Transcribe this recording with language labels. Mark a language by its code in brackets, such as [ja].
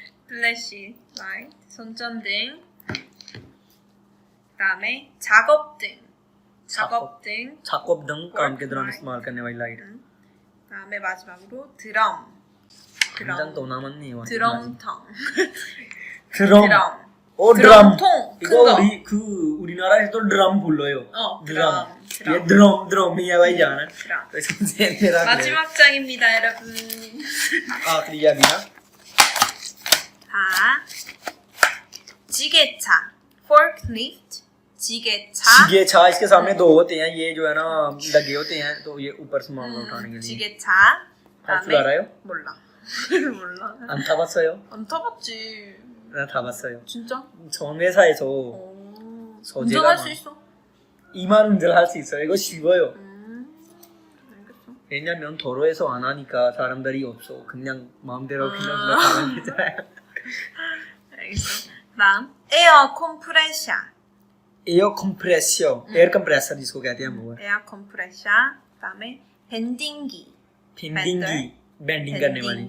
[ko] फ्लैशलाइट 손전등 그다음에 작업등 [hi] 작업등 काम के दौरान इस्तेमाल करने वाली लाइट [ko] 그다음에 마지막으로 드럼 당장 또 남았네요. 드럼통. 드럼. 드럼. 드럼. 드럼통. 큰 이거 거. 우리나라에서도 드럼 불러요. 드럼. [hi] ये 드럼이야 भाई जाना [ko] 드럼. [hi] तो सबसे मेरा [ko] 마지막 장입니다, 여러분. [hi] आखिरी या बिना [ko] 자, 지게차. forklift. 지게차. [hi] 지게차 इसके सामने दो होते हैं ये जो है ना लगे होते हैं तो ये ऊपर सामान उठाने के लिए [ko] 지게차. [hi] आप चला रहे हो [ko] 몰라. 몰라. 안 타봤어요? 안 타봤지. 나 타봤어요. 진짜? 전 회사에서 오. 소재가 운전할 수 있어? 이만 운전할 수 있어요. 이거 쉬워요. 알겠어. 왜냐면 도로에서 안 하니까 사람들이 없어. 그냥 마음대로 그냥 가면 되잖아요. 알겠어. 다음 에어 컴프레셔. [hi] एयर कंप्रेसर एयर कंप्रेसर जिसको कहते हैं वो है [ko] 에어 컴프레셔. 그다음에 밴딩기. [hi] बेंडिंग बेंडिंग करने वाली